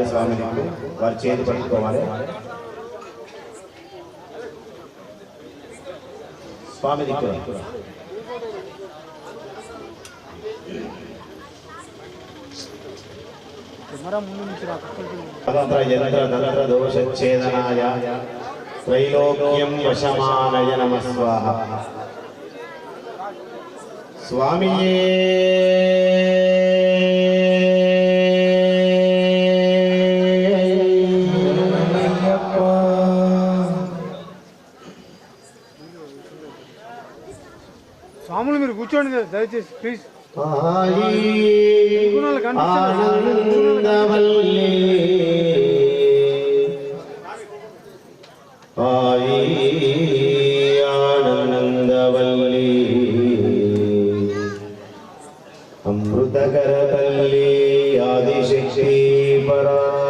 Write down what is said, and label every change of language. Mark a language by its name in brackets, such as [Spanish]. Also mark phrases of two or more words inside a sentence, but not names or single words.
[Telugu] స్వామి వారి చేతి పట్టుకోవాలి. స్వామి దిక్కు [Sanskrit] యంత్ర దోషచ్ఛేదనాయ त्रैलोक्यं वशमानय नमः स्वाहा. स्वामिये [Telugu] స్వాములు మీరు కూర్చోండి దయచేసి ప్లీజ్. [Sanskrit] आनंदवल्ली अमृतकरतल्ली आदिशक्ति परा